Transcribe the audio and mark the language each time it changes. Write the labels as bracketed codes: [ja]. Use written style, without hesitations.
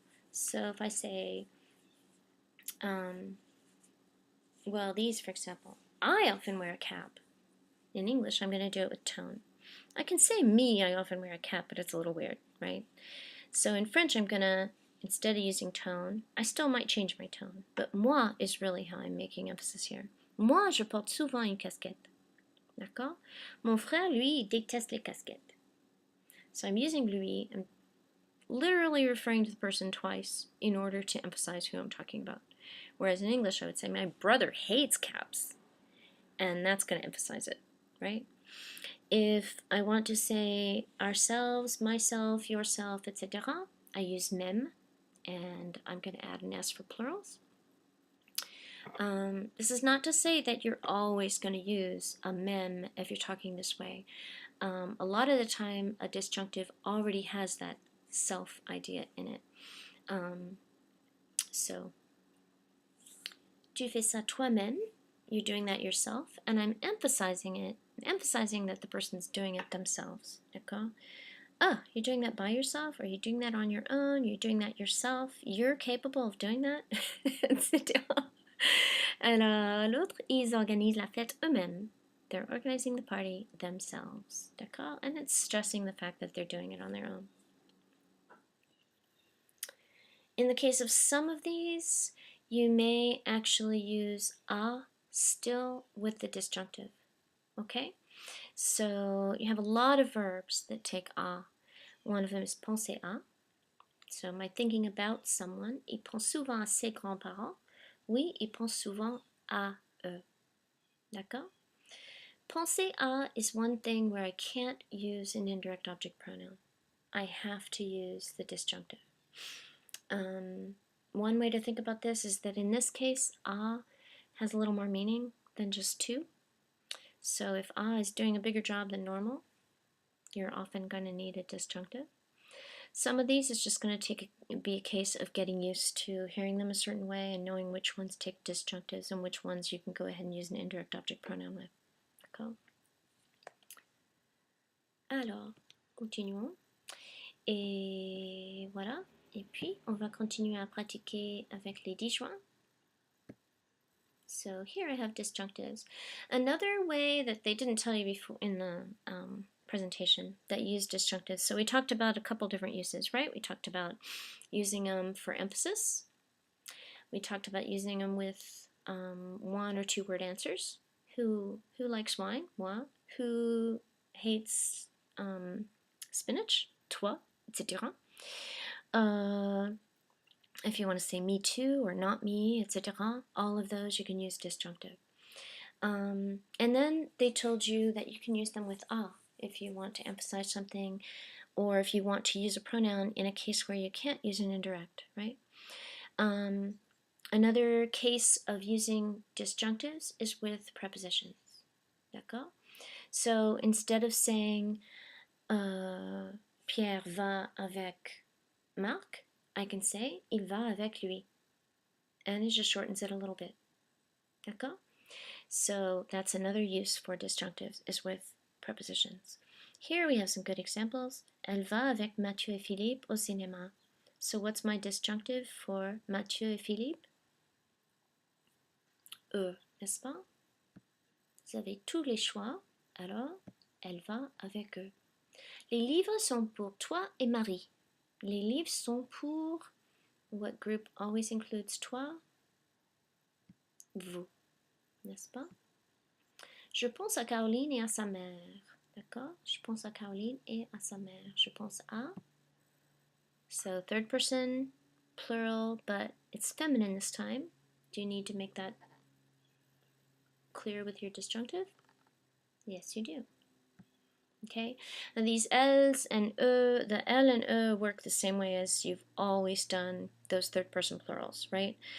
[en] So if I say, well, these, for example, I often wear a cap. In English, I'm going to do it with tone. I can say me, I often wear a cap, but it's a little weird, right? So in French, I'm going to, instead of using tone, I still might change my tone, but moi is really how I'm making emphasis here. [fr] Moi, je porte souvent une casquette. D'accord? Mon frère, lui, il déteste les casquettes. [en] So I'm using lui, I'm literally referring to the person twice in order to emphasize who I'm talking about. Whereas in English, I would say, my brother hates caps, and that's going to emphasize it, right? If I want to say ourselves, myself, yourself, etc., I use même, and I'm going to add an S for plurals. This is not to say that you're always going to use a même if you're talking this way. A lot of the time, a disjunctive already has that self idea in it. [fr] So, tu fais ça toi-même, [en] you're doing that yourself, and I'm emphasizing it, emphasizing that the person's doing it themselves. [fr] D'accord? [en] Ah, you're doing that by yourself? Are you doing that on your own? You're doing that yourself? You're capable of doing that? Etc. [fr] Alors, l'autre, ils organisent la fête eux-mêmes. [en] They're organizing the party themselves. [fr] D'accord? [en] And it's stressing the fact that they're doing it on their own. In the case of some of these, you may actually use a still with the disjunctive. Okay? So you have a lot of verbs that take a. One of them is penser à. So am I thinking about someone? [fr] Il pense souvent à ses grands-parents. Oui, il pense souvent à eux. D'accord? [en] Penser à is one thing where I can't use an indirect object pronoun. I have to use the disjunctive. One way to think about this is that in this case, a has a little more meaning than just to. So if a is doing a bigger job than normal, you're often going to need a disjunctive. Some of these is just going to be a case of getting used to hearing them a certain way and knowing which ones take disjunctives and which ones you can go ahead and use an indirect object pronoun with. [fr] D'accord? Alors, continuons. Et voilà. Et puis, on va continuer à pratiquer avec les disjoints. [en] So here I have disjunctives. Another way that they didn't tell you before in the presentation that used disjunctives. So we talked about a couple different uses, right? We talked about using them for emphasis. We talked about using them with one or two word answers. Who likes wine? Moi. Who hates spinach? [fr] Toi, etc. [en] If you want to say me too or not me, etc., all of those you can use disjunctive. And then they told you that you can use them with a if you want to emphasize something, or if you want to use a pronoun in a case where you can't use an indirect, right? Another case of using disjunctives is with prepositions. [fr] D'accord? [en] So instead of saying [fr] Pierre va avec Marc, [en] I can say [fr] il va avec lui. [en] And it just shortens it a little bit. [fr] D'accord? [en] So that's another use for disjunctives, is with prepositions. Here we have some good examples. [fr] Elle va avec Mathieu et Philippe au cinéma. [en] So what's my disjunctive for [fr] Mathieu et Philippe? Eux, n'est-ce pas? Vous avez tous les choix, alors elle va avec eux. Les livres sont pour toi et Marie. Les livres sont pour, [en] what group always includes [fr] toi? Vous, n'est-ce pas? Je pense à Caroline et à sa mère. D'accord? Je pense à Caroline et à sa mère. Je pense à. [en] So third person, plural, but it's feminine this time. Do you need to make that clear with your disjunctive? Yes, you do. Okay? Now these L's and E, the L and E work the same way as you've always done those third person plurals, right?